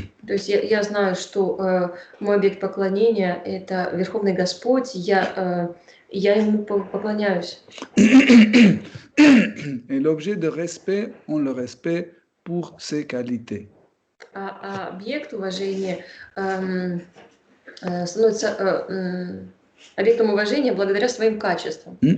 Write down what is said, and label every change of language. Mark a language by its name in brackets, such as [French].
[Russian] То есть я знаю, что мой объект поклонения – это Верховный Господь, я ему поклоняюсь. [French] Et l'objet de respect, on le respecte pour ses qualités. [Russian] А объект уважения становится объектом уважения благодаря своим качествам.